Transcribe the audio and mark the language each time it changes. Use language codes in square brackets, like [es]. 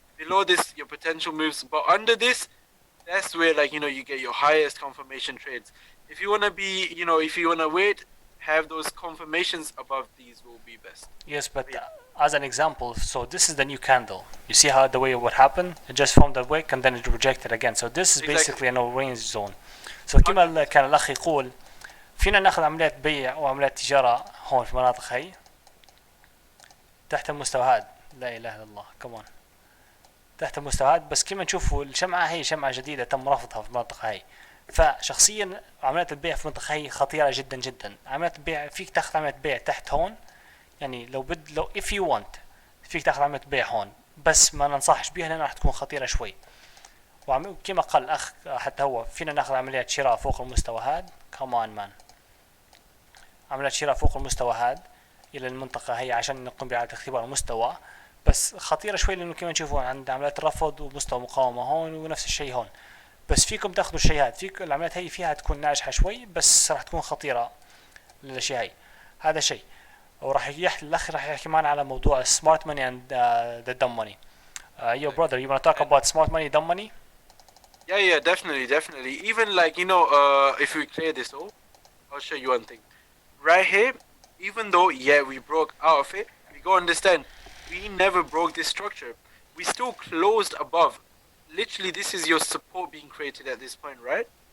[en] Below this, your potential moves. But under this, that's where you get your highest confirmation trades. If you wanna if you wanna wait, have those confirmations above these will be best. Yes, but as an example, so this is the new candle. You see how the way what happened? It just formed a wick and then it rejected again. So this is basically a no range zone. [ar] So كما كان الأخ يقول فينا ناخذ عمليات بيع وعمليات تجارة هون في المناطق هي تحت المستوى هذا. لا إله إلا الله، كمان تحت المستوى هذا. بس كما نشوفوا الشمعة هي شمعة جديدة تم رفضها في المنطقة هي، فشخصيا عمليات البيع في المنطقة هي خطيرة جدا جدا. عمليات البيع فيك تاخذ عملية بيع تحت هون، يعني لو [en] if you want [ar] فيك تاخذ عملية بيع هون، بس ما ننصحش بيها لأنها راح تكون خطيرة شوي. وكما قال الأخ حتى هو فينا ناخذ عمليات شراء فوق المستوى هاد، كمان مان، عمليات شراء فوق المستوى هاد إلى المنطقة هي عشان نقوم بإعادة اختبار المستوى، بس خطيرة شوي لأنه كما تشوفون عند عمليات رفض ومستوى مقاومة هون ونفس الشيء هون. بس فيكم تاخذوا الشيء هذا، فيك العمليات هي فيها تكون ناجحة شوي بس راح تكون خطيرة للأشياء هي. هذا شيء. وراح يحكي الأخ راح يحكي معنا على موضوع [en] smart money and the dumb money. Yo brother, you want to talk about smart money, dumb money? Yeah, definitely. Even like, if we clear this all, I'll show you one thing. Right here, even though, we broke out of it, we go understand, we never broke this structure. We still closed above. Literally, this is your support being created at this point, right?